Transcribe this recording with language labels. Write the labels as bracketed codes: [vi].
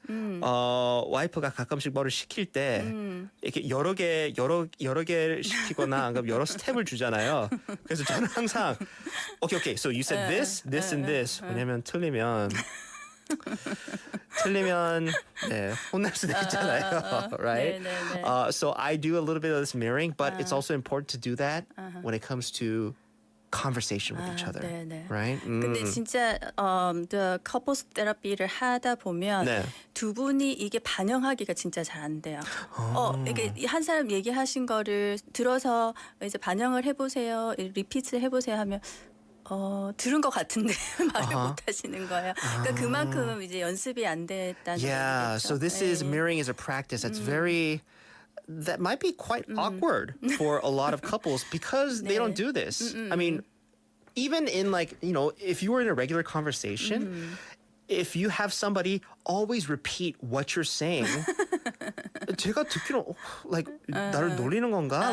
[ko] 와이프가 가끔씩 뭐를 시킬 때 이렇게 여러 개 시키거나 아니면 여러 스텝을 주잖아요. 그래서 저는 항상 [en] okay, so you said this, and this. [ko] 왜냐면 틀리면 틀리면 네, 혼날 수도 있잖아요, right? 네. [en] So I do a little bit of this mirroring, but it's also important to do that when it comes to conversation with each other, [ko] 네. [en] right? [ko] 근데 진짜 [en] the couples therapy [ko] 를 하다 보면 네. 두 분이 이게 반영하기가 진짜 잘 안 돼요. 이게 한 사람 얘기하신 거를 들어서 이제 반영을 해보세요, 리피트 해보세요 하면 들은 것 같은데 말을 못 하시는 거예요. 그러니까 그만큼 이제 연습이 안 됐다는 [en] Yeah, [ko] 얘기겠죠. [en] so this is mirroring is a practice that's that might be quite awkward for a lot of couples because they don't do this. I mean, even in like, if you were in a regular conversation, if you have somebody always repeat what you're saying, [ko] 제가 듣기로 [en] like [ko] 나를 놀리는 건가?